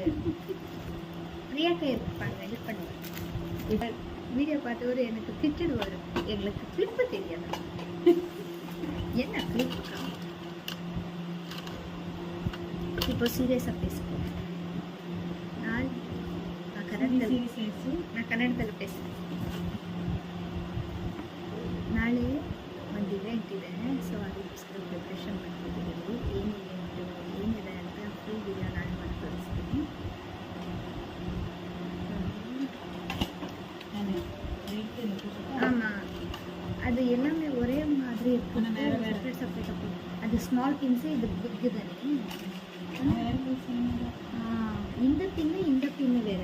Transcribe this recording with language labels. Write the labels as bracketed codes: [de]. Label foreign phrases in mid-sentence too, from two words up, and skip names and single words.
[ta] பிரியாக்கா இருப்பாங்க, எடிட் பண்ணுவேன். வீடியோ பார்த்தவரு எனக்கு திட்டடு வரும். எங்களுக்கு கிளிப்பு தெரியாது. என்ன கிளிப்பு? இப்போ சீரியஸாக பேசுவோம். நான் ಕನ್ನಡದಲ್ಲಿ பேசுகிறேன். [kn] ನಾಳೆ ಒಂದು ಇವೆಂಟ್ ಇದೆ, ಸೊ ಅದಕ್ಕೋಸ್ಕರ ಪ್ರಿಪ್ರೇಷನ್ ಮಾಡ್ತಿದ್ದೀವಿ. ಏನಿದೆ ಅಂತ ಫುಲ್ ವಿಡಿಯೋ ನಾಳೆ ಮಾಡಿ ತೋರಿಸ್ತೀನಿ. [ta] ஆமாம், அது எல்லாமே ஒரே மாதிரி இருக்கும். செப்பரேட் அது [en] small pins, [ta] இது பிக்கு தானே. இந்த பின்னு வேற.